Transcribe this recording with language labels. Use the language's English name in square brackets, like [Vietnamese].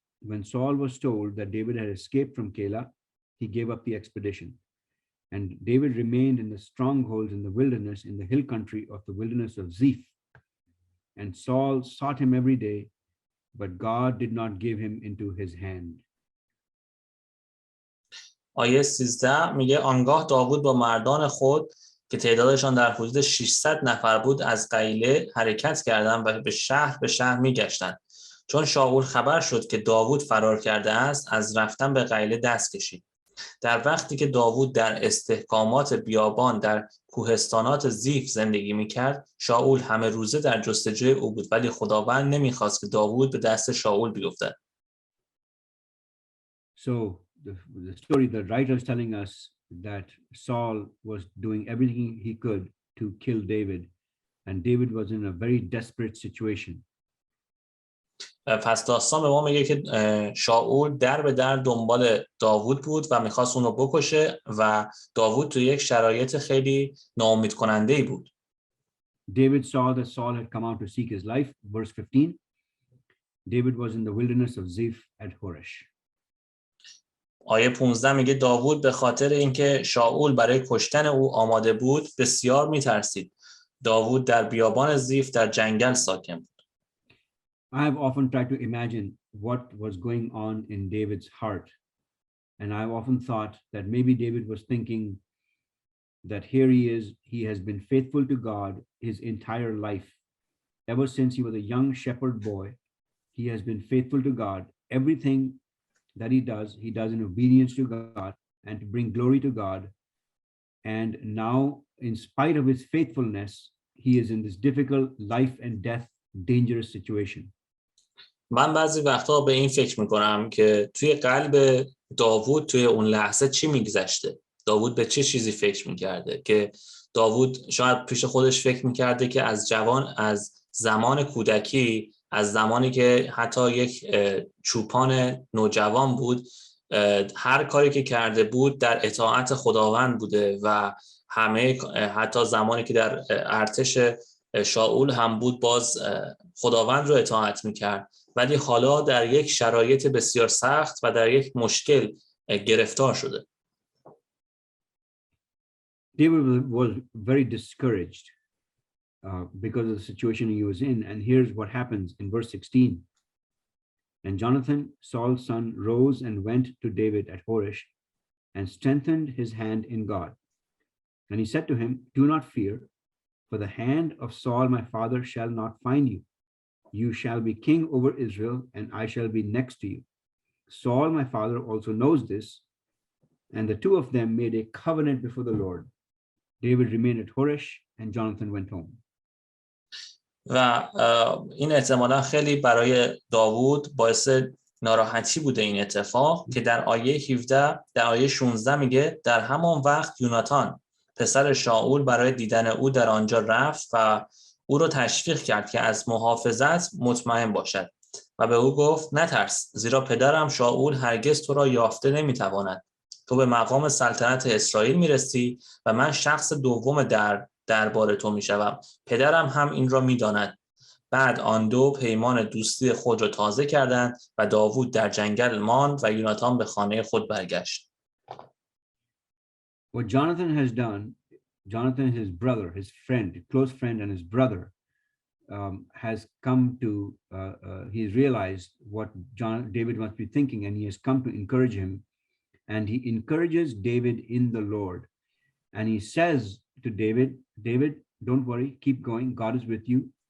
[English] When Saul was told that David had escaped from Keilah, he gave up the expedition. And David remained in the strongholds in the wilderness, in the hill country of the wilderness of Ziph. And Saul sought him every day, but God did not give him into his hand. [Persian] آیه 13 میگه آنگاه داوود با مردان خود که تعدادشان در حدود 600 نفر بود از قیله حرکت کردند و به شهر میگشتند. چون شاول خبر شد که داوود فرار کرده است، از رفتن به قیله دست کشید. در وقتی که داوود در استحکامات بیابان در کوهستانات زیف زندگی میکرد، شاول همه روزه در جستجوی او بود، ولی خداوند نمیخواست که داوود به دست شاول بیفتد. [English] So the story, the writer is telling us that Saul was doing everything he could to kill David, and David was in a very desperate situation. [Persian] پس داستان به ما میگه که شاول در به در دنبال داوود بود و میخواست اونو بکشه و داوود تو یک شرایط خیلی ناامید کننده بود. [English] David saw that Saul had come out to seek his life. Verse 15, David was in the wilderness of Ziph at Horesh. [Persian] آیه 15 میگه داوود به خاطر اینکه شاول برای کشتن او آماده بود بسیار میترسید. داوود در بیابان زیف در جنگل ساکن بود. [English] I have often tried to imagine what was going on in David's heart. And I've often thought that maybe David was thinking that here he is, he has been faithful to God his entire life. Ever since he was a young shepherd boy, he has been faithful to God. Everything that he does in obedience to God and to bring glory to God. And now, in spite of his faithfulness, he is in this difficult life and death, dangerous situation. [Persian] من بعضی وقتا به این فکر میکنم که توی قلب داوود توی اون لحظه چی میگذشته؟ داوود به چه چیزی فکر میکرده؟ که داوود شاید پیش خودش فکر میکرده که از زمان کودکی، از زمانی که حتی یک چوپان نوجوان بود، هر کاری که کرده بود در اطاعت خداوند بوده و حتی زمانی که در ارتش شاول هم بود باز خداوند رو اطاعت میکرد، ولی حالا در یک شرایط بسیار سخت و در یک مشکل گرفتار شده. [English] David was very discouraged because of the situation he was in. And here's what happens in verse 16. And Jonathan, Saul's son, rose and went to David at Horesh and strengthened his hand in God. And he said to him, do not fear, for the hand of Saul my father shall not find you. You shall be king over Israel, and I shall be next to you. Saul my father also knows this. And the two of them made a covenant before the Lord. David remained at Horesh, and Jonathan went home. [Persian] و این احتمالا خیلی برای داوود باعث ناراحتی بوده این اتفاق که در آیه 17 در آیه 16 میگه در همان وقت یوناتان پسر شاول برای دیدن او در آنجا رفت و او رو تشویق کرد که از محافظت مطمئن باشد و به او گفت نترس، زیرا پدرم شاول هرگز تو را یافته نمیتواند. تو به مقام سلطنت اسرائیل میرسی و من شخص دوم دربار تو میشوم. پدرم هم این را میداند. بعد آن دو پیمان دوستی خود را تازه کردند و داوود در جنگل ماند و یوناتان به خانه خود برگشت. [English] What Jonathan has done, Jonathan, his brother, his friend, close friend and his brother, has come to, he's realized what David must be thinking, and he has come to encourage him. And he encourages David in the Lord. And he says to David, David, don't worry, keep going. God is with you.